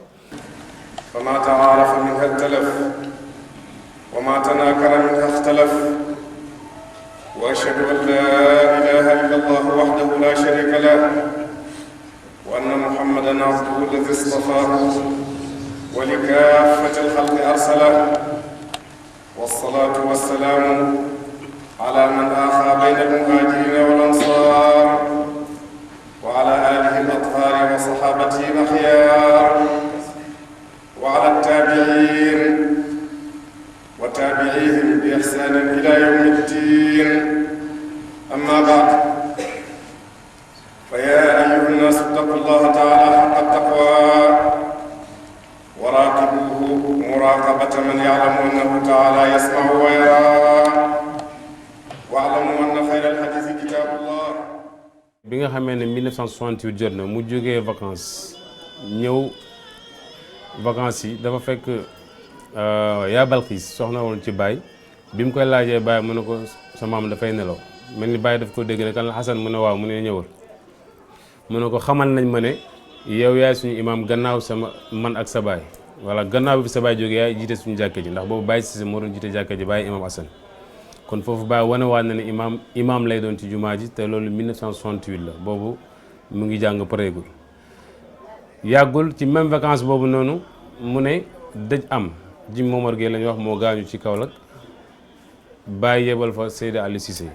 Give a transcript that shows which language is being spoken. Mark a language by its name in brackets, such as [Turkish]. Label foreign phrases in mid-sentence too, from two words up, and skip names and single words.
[Arabic] فما تعارف منها اختلف وما تناكر منها اختلف و ma tanakara minha ixtalaf wa أشهد أن لا إله إلا الله وحده لا شريك له وأن محمدا عبده الذي اصطفاه ولكافة الخلق أرسله والصلاة والسلام على من آخى بين المهاجرين والأنصار وعلى آله الأطهار وصحابته الأخيار وعلى التابعين وتابعيهم بإحسان إلى يوم الدين أما بعد فيا أيها الناس اتقوا الله تعالى حق التقوى وراقبوه مراقبة من يعلم أنه تعالى يسمع ويرى واعلموا أن خير الحديث كتاب الله. [Wolof] bi nga xamee ne 1968 jot na mu jógee vacances ñëw vacances yi dafa fekk yaa Balxiis soxna woon ci Baye bi mu koy laajee Baye mu ne ko sa maam dafay nelaw mel ni Baye daf ko dégg ne kan la Xasan mu ne waaw mu ne ñëwal mu ne ko xamal nañ ma ne yow yaay suñu imaam gannaaw sama man ak sa baay wala gannaaw bi sa baay jógee yaay jiite suñu jàkka ji ndax boobu Baye Cissé moo doon jiite jàkka ji Baye imaam Assane kon foofu Baye wane waat na ne imaam lay doon ci jumaa ji te loolu 1968 la boobu mu ngi jàng pareegul yàggul ci [French] même vacance [Wolof] boobu noonu mu ne dëj am ji Momar Gueye la ñuy wax moo gaañu ci Kaolack Baye yebal fa Seydi Ali Cissé.